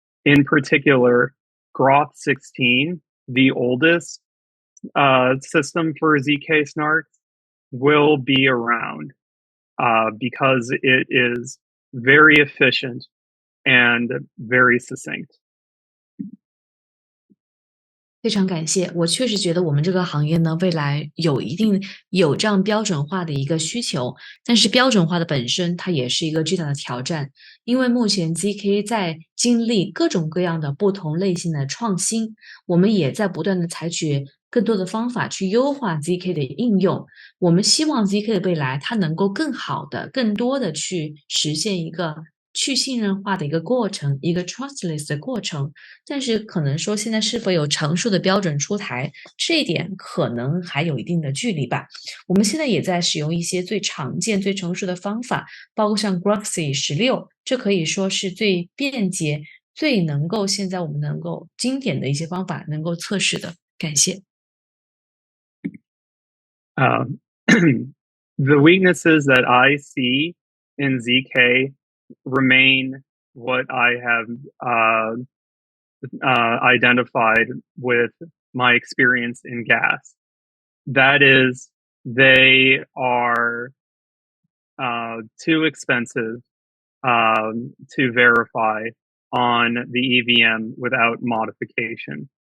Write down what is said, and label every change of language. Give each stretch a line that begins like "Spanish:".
English: In particular, Groth 16, the oldest system for ZK snarks, will be around because it is very efficient and very succinct.
Chinese: 非常感谢，我确实觉得我们这个行业呢，未来有这样标准化的一个需求，但是标准化的本身它也是一个巨大的挑战，因为目前 ZK 在经历各种各样的不同类型的创新，我们也在不断的采取更多的方法去优化 ZK 的应用。我们希望 ZK 的未来它能够更好的、更多的去实现一个去信任化的一个过程，一个 trustless 的过程，但是可能说现在是否有成熟的标准出台，这一点可能还有一定的距离吧。我们现在也在使用一些最常见、最成熟的方法，包括像 Groxy 16，这可以说是最便捷、最能够现在我们能够经典的一些方法能够测试的。感谢。
English: The weaknesses that I see in ZK remain what I have identified with my experience in gas. That is, they are too expensive to verify on the EVM without modification.